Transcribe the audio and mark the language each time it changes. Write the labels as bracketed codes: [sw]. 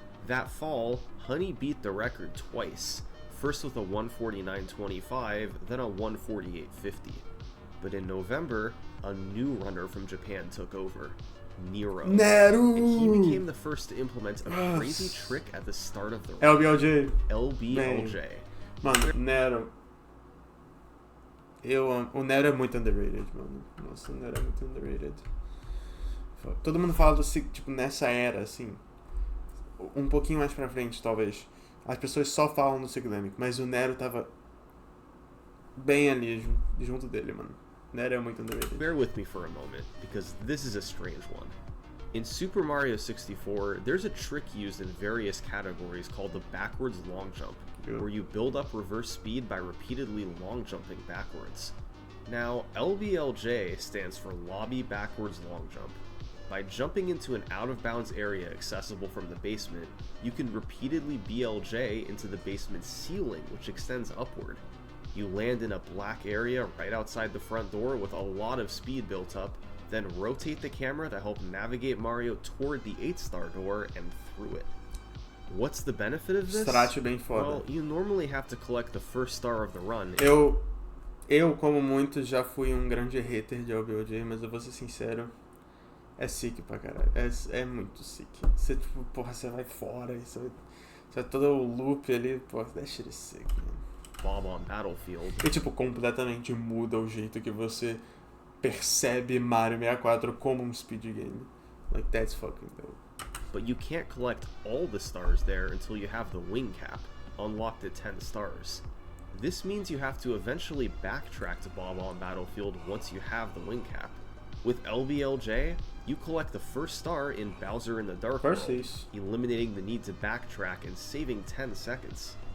[en] That fall, Honey beat the record twice, first with a 1:49.25, then a 1:48.50. But in November, a new runner from Japan took over, Nero. And he became the first to implement a crazy trick at the start of the run. LBLJ. [pt] Mano, Nero. O Nero é muito underrated, mano. Nossa, o Nero é muito underrated. Todo mundo fala do tipo, nessa era, assim, um pouquinho mais pra frente, talvez. As pessoas só falam do Sigilamic, mas o Nero tava bem ali, junto dele, mano. Nero é muito underrated. [en] Bear with me for a moment, because this is a strange one. In Super Mario 64, there's a trick used in various categories called the backwards long jump, where you build up reverse speed by repeatedly long jumping backwards. Now, LBLJ stands for Lobby Backwards Long Jump. By jumping into an out-of-bounds area accessible from the basement, you can repeatedly BLJ into the basement's ceiling, which extends upward. You land in a black area right outside the front door with a lot of speed built up, then rotate the camera to help navigate Mario toward the 8-star door and through it. What's the benefit of this? [pt] Strat bem foda. [en] Well, you normally have to collect the first star of the run. [pt] Eu, como muitos, já fui um grande hater de LBLJ, mas eu vou ser sincero, é sick pra caralho. É muito sick. Você, tipo, porra, você vai fora, você vai todo o loop ali, porra, [en] that shit is sick, [pt] mano. [en] Bob on Battlefield. [pt] E, tipo, completamente muda o jeito que você percebe Mario 64 como um speed game. [en] Like, that's fucking dope. But you can't collect all the stars there until you have the wing cap, unlocked at 10 stars. This means you have to eventually backtrack to Bob on Battlefield once you have the wing cap. With LBLJ, you collect the first star in Bowser in the Dark World, eliminating the need to backtrack and saving 10 seconds.